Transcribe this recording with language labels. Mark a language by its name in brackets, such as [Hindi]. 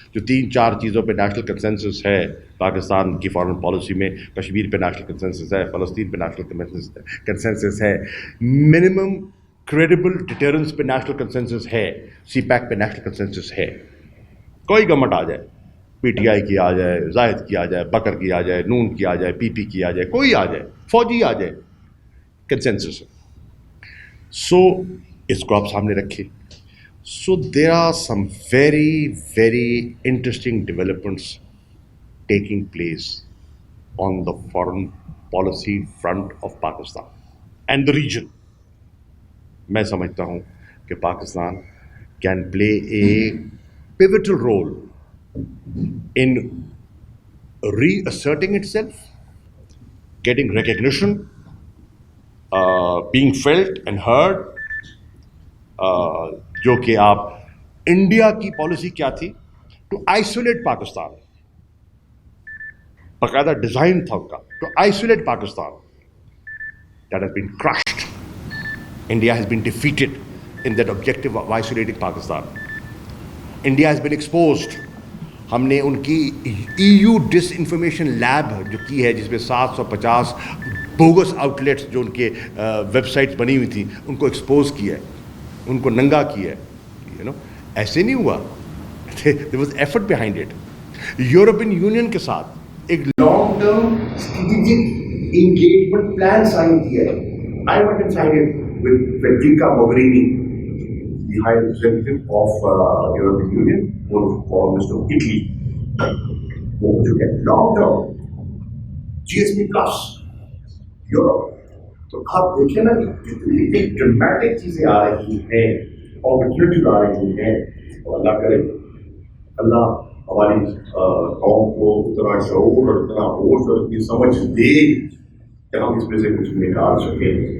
[Urdu] جو 3-4 چیزوں پہ نیشنل کنسنسس ہے پاکستان کی فارن پالیسی میں, کشمیر پہ نیشنل کنسنسس ہے, فلسطین پہ نیشنل کنسنسس ہے, منیمم کریڈیبل ڈیٹرنس پہ نیشنل کنسنسس ہے, سی پیک پہ نیشنل کنسنسس ہے. کوئی گورنمنٹ آ جائے, پی ٹی آئی کی آ جائے, زاہد کی آ جائے, بکر کی آ جائے, نون کی آ جائے, پی پی کی آ جائے, کوئی آ جائے, فوجی آ جائے, کنسنسس ہے. سو اس کو آپ سامنے رکھیں. [English] So there are some very very interesting developments taking place on the foreign policy front of Pakistan and the region. [Urdu] میں سمجھتا ہوں کہ [English] Pakistan can play a pivotal role in reasserting itself, getting recognition, being felt and heard. [Urdu] جو کہ آپ India کی policy کیا تھی, [English] to isolate [Urdu] پاکستان. باقاعدہ ڈیزائن تھا ان کا, [English] to isolate [Urdu] Pakistan. [English] That has been crushed. India has been defeated in that objective of isolating Pakistan. India has been exposed. [Urdu] ہم نے ان کی EU ڈس انفارمیشن لیب جو کی ہے, جس میں 750 بوگس آؤٹ لیٹس جو ان کے ویب سائٹس بنی ہوئی تھیں, ان کو ایکسپوز کیا ہے, ان کو ننگا کیا ہے. ایسے نہیں ہوا. [English] there was effort behind it. [Urdu] European union کے ساتھ ایک long term strategic engagement plan sign کیا ہے. [English] I went and signed it with Federica Mogherini, the High Representative of European Union, one of Foreign Minister of Italy. [Urdu] وہ جو ہے long term GSP plus Europe. تو آپ دیکھیں نا کتنی ایک ڈرامیٹک چیزیں آ رہی ہیں, اپرچونیٹیز آ رہی ہیں. اور اللہ کرے اللہ ہماری قوم کو اتنا شعور اور اتنا ہوش اور اتنی سمجھ دے کہ ہم اس میں سے کچھ نکال سکیں.